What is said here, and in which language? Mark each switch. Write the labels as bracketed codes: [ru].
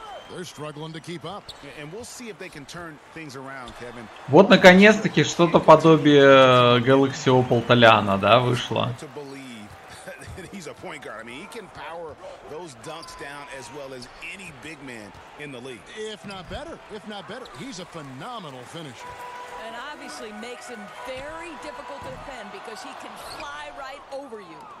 [en] They're struggling to keep up. And we'll see if they can turn things around, Kevin. [ru] Вот наконец-таки что-то подобие Galaxy Opal Толяна, да, вышло. [en] To believe that he's a point guard. I mean, he can power those dunks down as well as any big man in the league. If not better, he's a phenomenal finisher. And obviously makes him very difficult to defend because he can fly right over you.